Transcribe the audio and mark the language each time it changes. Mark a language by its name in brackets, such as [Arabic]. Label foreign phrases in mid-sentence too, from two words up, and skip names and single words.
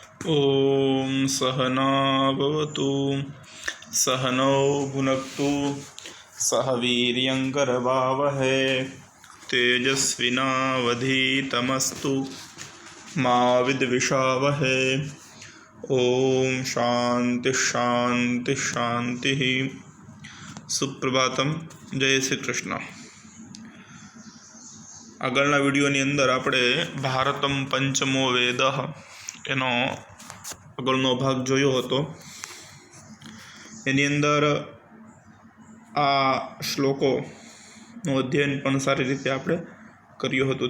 [Sanskrit] ॐ सहना भवतु सहनौ भुनक्तु सह वीर्यङ्करवावहै तेजस्विनावधीतमस्तु मा विद्विषावहै। ओम शांति शांति शांति। सुप्रभातम। जय श्री कृष्ण। [Gujarati] આગળના વિડીયોની અંદર આપણે ભારતમ પંચમો વેદ એનો આગળનો ભાગ જોયો હતો. એની અંદર આ શ્લોકોનું અધ્યયન પણ સારી રીતે આપણે કર્યું હતું.